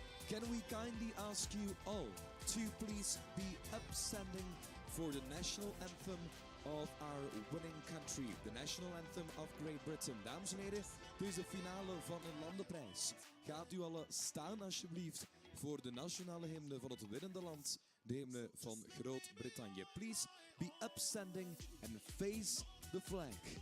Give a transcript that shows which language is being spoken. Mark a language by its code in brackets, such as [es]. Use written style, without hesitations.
[en] Can we kindly ask you all to please be upstanding for the national anthem of our winning country, the national anthem of Great Britain. [nl] Dames en heren, het is de finale van een landenprijs. Gaat u alle staan alsjeblieft voor de nationale hymne van het winnende land, de hymne van Groot-Brittannië. [en] Please be upstanding and face the flag.